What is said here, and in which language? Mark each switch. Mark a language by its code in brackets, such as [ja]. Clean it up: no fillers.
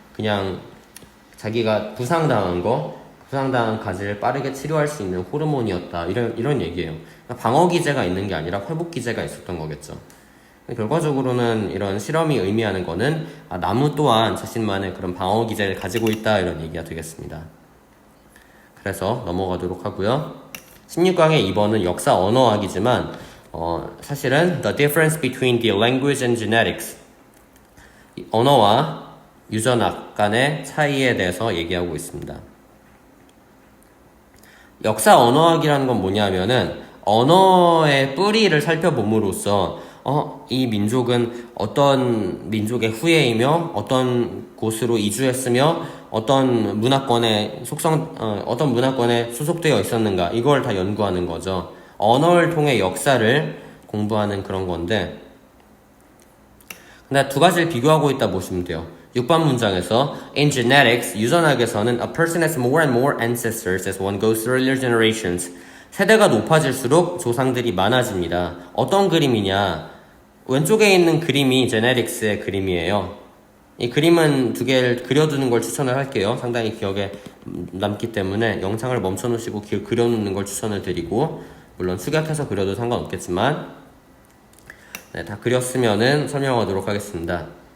[ko] 그냥 자기가 부상당한 가지를 빠르게 치료할 수 있는 호르몬이었다. 이런 얘기예요. 그러니까 방어 기제가 있는 게 아니라 회복 기제가 있었던 거겠죠. 결과적으로는 이런 실험이 의미하는 거는 나무 또한 자신만의 그런 방어 기제를 가지고 있다 이런 얘기가 되겠습니다. 그래서 넘어가도록 하고요. 16강의 2번은 역사 언어학이지만 사실은 [en] the difference between the language and genetics, [ko] 언어와 유전학 간의 차이에 대해서 얘기하고 있습니다. 역사 언어학이라는 건 뭐냐면은 언어의 뿌리를 살펴봄으로써 이 민족은 어떤 민족의 후예이며 어떤 곳으로 이주했으며 어떤 문화권에 어떤 문화권에 소속되어 있었는가 이걸 다 연구하는 거죠. 언어를 통해 역사를 공부하는 그런 건데 근데 두 가지를 비교하고 있다 보시면 돼요. 6번 문장에서 [en] In genetics, [ko] 유전학에서는 [en] A person has more and more ancestors as one goes through earlier generations. [ko] 세대가 높아질수록 조상들이 많아집니다. 어떤 그림이냐? 왼쪽에 있는 그림이 제네틱스의 그림이에요. 이 그림은 두 개를 그려두는 걸 추천을 할게요. 상당히 기억에 남기 때문에 영상을 멈춰놓으시고 그려놓는 걸 추천을 드리고 물론 축약해서 그려도 상관없겠지만 네, 다 그렸으면은 설명하도록 하겠습니다.